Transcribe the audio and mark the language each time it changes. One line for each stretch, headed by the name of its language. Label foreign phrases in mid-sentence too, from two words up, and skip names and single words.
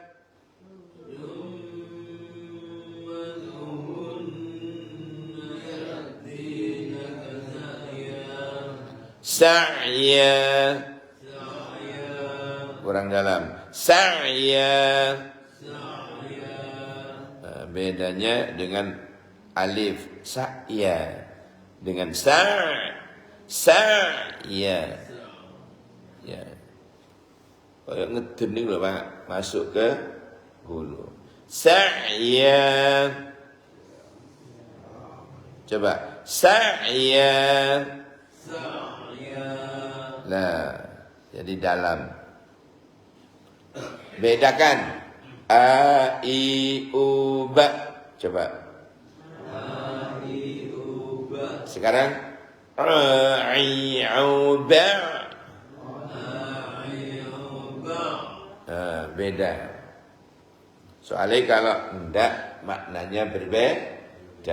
Indonesian: Sa'ya. Kurang dalam. Sa'ya. Bedanya dengan alif sa'ya. Dengan ya. Kayak ngedening loh Pak, masuk ke hulu. Sa'ya. Coba sa'ya. Nah, jadi dalam. Bedakan a i u ba. Coba. Sekarang beda. Soalnya kalau enggak maknanya berbeda.